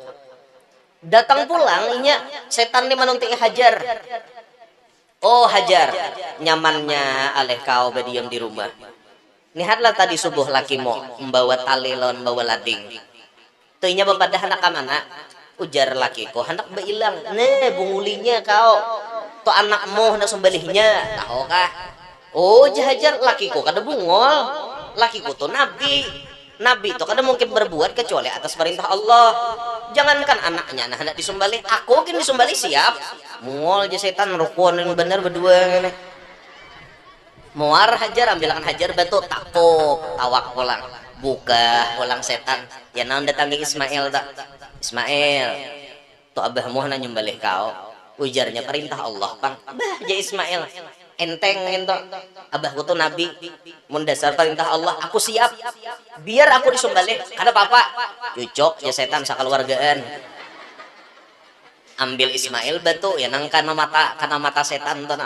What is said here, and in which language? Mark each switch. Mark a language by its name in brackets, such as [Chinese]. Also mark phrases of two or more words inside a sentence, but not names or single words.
[Banjar] Datang pulang inya setan ni manunti Hajar. Oh Hajar, nyamannya aleh kau berdiam di rumah. Lihatlah tadi subuh lakimu membawa tali lawan bawa lading. Tuhnya bapadah anak mana? Ujar laki ko, hendak beilang. Nah, bungulinya kau. To anakmu hendak sembelihnya. Tahu kah? Oh, jahajar laki ko kada bungol. Laki ko to nabi. Nabi itu kada mungkin berbuat kecuali atas perintah Allah. Jangankan anaknya nah hendak disembelih, aku kini disembelih siap. Mungol aja setan rukun yang bener berdua ngene. Muar hajar ambilkan hajar batu takut tawak pulang. Buka pulang setan. Ya naon datangi Ismail tak? Ismail, tuh abahmu na nyembelih kau. Ujarnya perintah Allah, Bang. Bah, ja Ismail. Enteng ento. Abahku tuh nabi. Mun dasar perintah Allah, aku siap. Biar aku disembelih, kada apa-apa. Cucok ya setan sakeluargaan. Ambil Ismail batu ya nang kana mata setan tuh nah.